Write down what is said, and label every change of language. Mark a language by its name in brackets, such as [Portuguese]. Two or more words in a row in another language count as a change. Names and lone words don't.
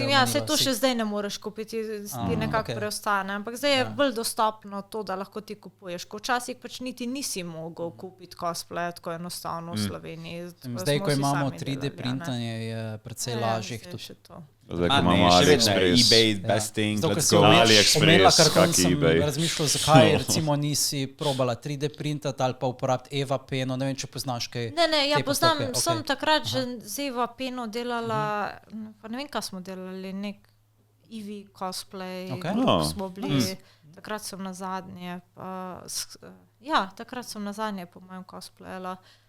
[Slovenian] mislim, se to še zdaj ne moreš kupiti, ti nekako preostane. Ampak zdaj je bolj dostopno to, da lahko ti kupuješ. Ko včasih pač niti nisi mogel kupiti cosplaye tako enostavno v Sloveniji. Zdaj, ko imamo 3D printanje, je precej lažjih tudi. Zdaj, ko imamo AliExpress. [English] eBay, best thing, let's go. [Slovenian] AliExpress, kaki eBay. Razmišljal, zakaj recimo nisi probala 3D printati ali pa uporabiti Eva Peno, ne vem, če poznaš kaj. Ne, ja poznam, sem takrat že z Eva Peno delala, pa ne vem, kaj smo delali, nek Eevee cosplay, smo bili, takrat sem nazadnje, po mojem cosplayala.